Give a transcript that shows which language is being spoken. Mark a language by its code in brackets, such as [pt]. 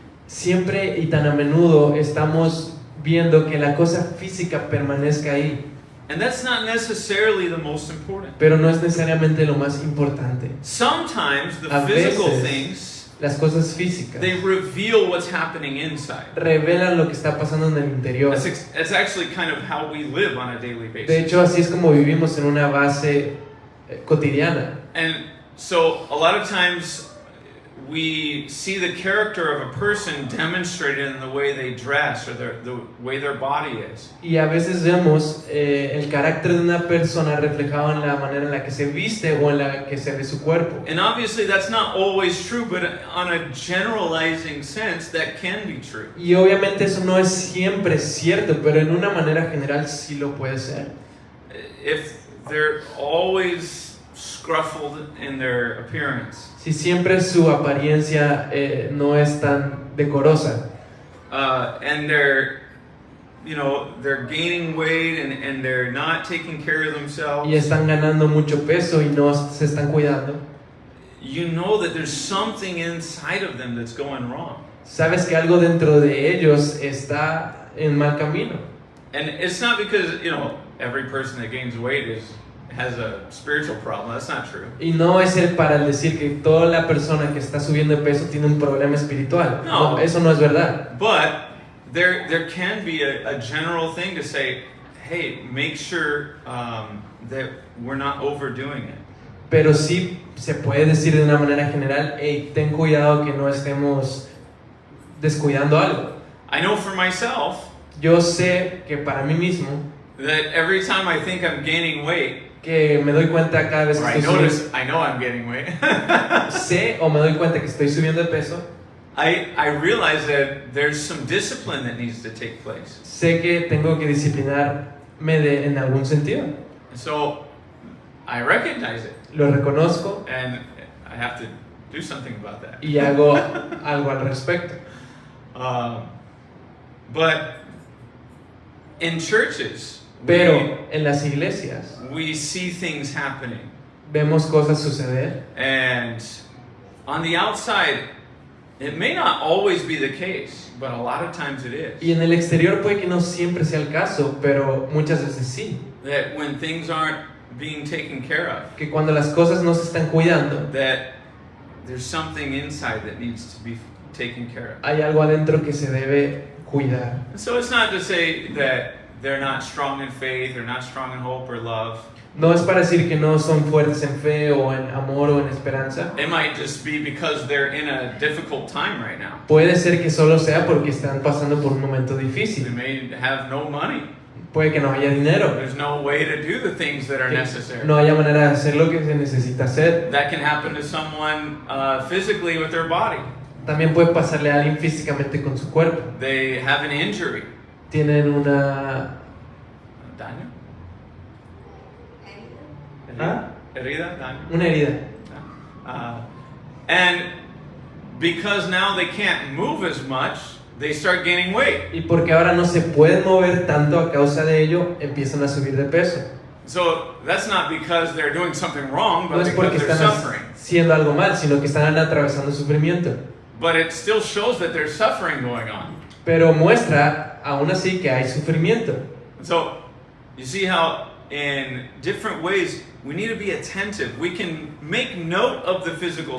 [es] Siempre y tan a menudo estamos viendo que la cosa física permanezca ahí, [en] And that's not necessarily the most important. [es] pero no es necesariamente lo más importante. [en] Sometimes the [es] A [en] physical [es] veces, [en] things, [es] las cosas físicas [en] they reveal what's happening inside. [es] revelan lo que está pasando en el interior. [en] That's actually kind of how we live on a daily [es] De [en] basis. [es] hecho, así es como vivimos en una base cotidiana. [en] And so a lot of times we see the character of a person demonstrated in the way they dress or the way their body is. [es] Y a veces vemos el carácter de una persona reflejado en la manera en la que se viste o en la que se ve su cuerpo. [en] And obviously that's not always true, but on a generalizing sense that can be true. [es] Y obviamente eso no es siempre cierto, pero en una manera general sí lo puede ser. [en] If they're always scruffled in their appearance, [es] Si siempre su apariencia no es tan decorosa [en] and they're gaining weight and they're not taking care of themselves, [es] y están ganando mucho peso y no se están cuidando, [en] you know that there's something inside of them that's going wrong. [es] sabes que algo dentro de ellos está en mal camino. [en] And it's not because, every person that gains weight has a spiritual problem. That's not true. [es] Y no es para el decir que toda la persona que está subiendo de peso tiene un problema espiritual. [en] No. [es] No, eso no es verdad. [en] But there can be a general thing to say, hey, make sure that we're not overdoing it. [es] Pero sí se puede decir de una manera general, hey, ten cuidado que no estemos descuidando algo. [en] I know for myself [es] Yo sé que para mí mismo, [en] that every time I think I'm gaining weight, [es] que me doy cuenta cada vez [en] or [es] que [en] I [es] estoy [en] notice I know I'm gaining weight, [es] sé o me doy cuenta que estoy subiendo de peso, [en] I realize that there's some discipline that needs to take place. [es] sé que tengo que disciplinarme en algún sentido. [en] And so I recognize it, [es] Lo reconozco [en] and I have to do something about that. [es] y hago algo al respecto. [en] But in churches, [es] Pero en las iglesias [en] we see things happening, [es] vemos cosas suceder [en] and on the outside, it may not always be the case, but a lot of times it is. [es] y en el exterior puede que no siempre sea el caso, pero muchas veces sí. [en] That when things aren't being taken care of, [es] Que cuando las cosas no se están cuidando, [en] that there's something inside that needs to be taken care of. [es] hay algo adentro que se debe cuidar. [en] And so it's not to say that they're not strong in faith or not strong in hope or love. [es] No es para decir que no son fuertes en fe o en amor o en esperanza. [en] It might just be because they're in a difficult time right now. [es] Puede ser que solo sea porque están pasando por un momento [en] They [es] difícil. [en] may have no money. [es] Puede que no haya dinero. [en] There's no way to do the things that are [es] Que [en] necessary. [es] no haya manera de hacer lo que se necesita hacer. [en] That can happen to someone physically with their body. [es] También puede pasarle a alguien físicamente con su cuerpo. [en] They have an injury. [es] Tienen una... Daño? ¿Ah? Herida? Daño? una herida. [en] And because now they can't move as much, they start gaining weight. [es] Y porque ahora no se pueden mover tanto a causa de ello, empiezan a subir de peso. [en] So that's not because they're doing something wrong, [es] No [en] but [es] es porque [en] because they're [es] están [en] suffering. [es] haciendo algo mal, sino que están atravesando sufrimiento. [en] But it still shows that there's suffering going on. [es] Pero muestra aún así que hay sufrimiento. [en] So you see how in different ways we need to be attentive. We can make note of the physical